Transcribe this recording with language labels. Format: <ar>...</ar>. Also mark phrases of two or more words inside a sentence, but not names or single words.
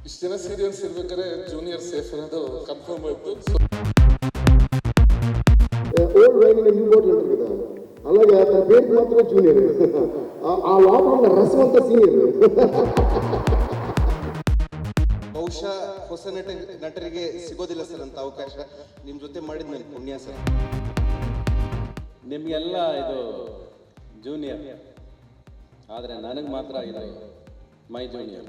<kn>ಇಷ್ಟು ಜನ ಸೀರಿಯಲ್ಸ್ ಇರ್ಬೇಕಾದ್ರೆ</kn> <en>junior safe</en> <kn>ಅನ್ನೋದು ಕನ್ಫರ್ಮ್ ಆಯ್ತು.</kn> <en>old wine new bottle</en> <te>అంటారు కదా, అలాగే తన పేరు మాత్రమే జూనియర్, ఆ లోపల ఉన్న రసం అంతా సీనియర్.</te> <kn>ಬಹುಶಃ ಹೊಸ ನಟರಿಗೆ ಸಿಗೋದಿಲ್ಲ ಸರ್ ಅಂತ ಅವಕಾಶ. ನಿಮ್ಮ ಜೊತೆ ಮಾಡಿದ ನನ್ನ ಪುಣ್ಯ ಸರ್. ನಿಮಗೆಲ್ಲ ಇದು ಜೂನಿಯರ್, ಆದರೆ ನನಗೆ ಮಾತ್ರ ಇದು</kn> <en>my junior.</en>